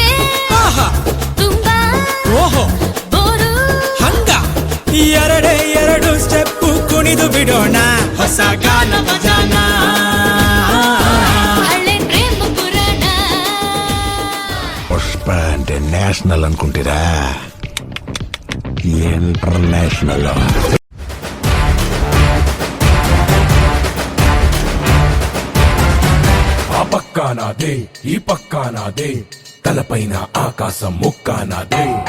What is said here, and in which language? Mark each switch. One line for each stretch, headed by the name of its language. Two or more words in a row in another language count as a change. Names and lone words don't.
Kannada: ಆಹಾ ತುಂಬಾ ಓಹೋ ಬೋರು ಹಂಗ ಎರಡೇ ಎರಡು ಸ್ಟೆಪ್ಪು ಕುಣಿ ಕುಣಿದು ಬಿಡೋಣ ಹೊಸ ಗಾನ ಭಜಾನ. ಹಳೆ ಪ್ರೇಮ ಪುರಾಣ.
Telugu: ಪುಷ್ಪ అంటే ನ್ಯಾಷನಲ್ అనుకుంటారా ఇంటర్నేషనల్. ఆ పక్కా నాదే ఈ పక్కా నాదే తలపైన ఆకాశం ముక్కా నాదే.